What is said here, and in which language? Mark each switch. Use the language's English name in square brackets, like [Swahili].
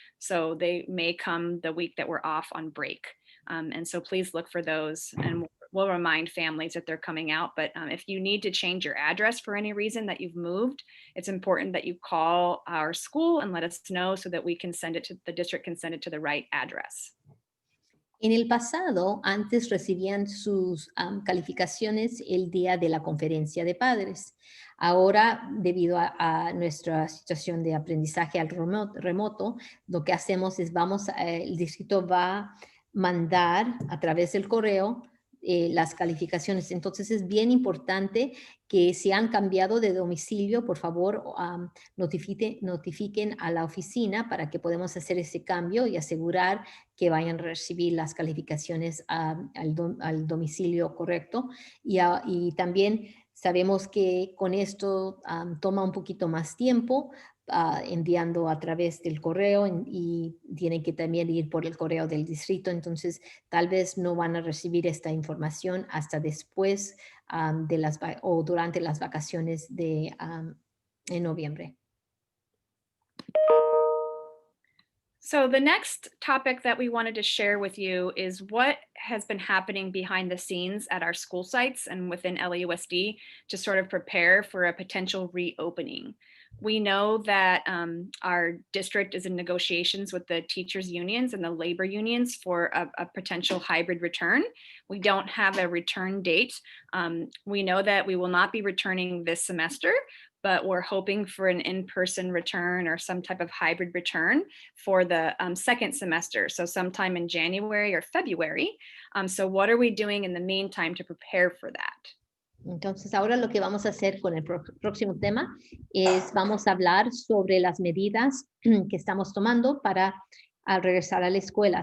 [English] So they may come the week that we're off on break. And so please look for those, and we'll remind families that they're coming out. But if you need to change your address for any reason that you've moved, it's important that you call our school and let us know so that we can send it to the district, can send it to the right address. [Spanish] En el pasado, antes recibían sus calificaciones el día de la conferencia de padres. Ahora, debido a nuestra situación de aprendizaje al remoto, lo que hacemos es el distrito va a mandar a través del correo las calificaciones. Entonces es bien importante que si han cambiado de domicilio, por favor, notifiquen a la oficina para que podamos hacer ese cambio y asegurar que vayan a recibir las calificaciones al domicilio correcto. Y también sabemos que con esto toma un poquito más tiempo, enviando a través del correo y tienen que también ir por el correo del distrito. Entonces, tal vez no van a recibir esta información hasta después o durante las vacaciones en noviembre. [English] So the next topic that we wanted to share with you is what has been happening behind the scenes at our school sites and within LAUSD to sort of prepare for a potential reopening. We know that our district is in negotiations with the teachers unions and the labor unions for a potential hybrid return. We don't have a return date. We know that we will not be returning this semester, but we're hoping for an in-person return or some type of hybrid return for the second semester. So sometime in January or February. So what are we doing in the meantime to prepare for that? [Spanish] Entonces, ahora lo que vamos a hacer con el próximo tema es vamos a hablar sobre las medidas que estamos tomando para regresar a la escuela.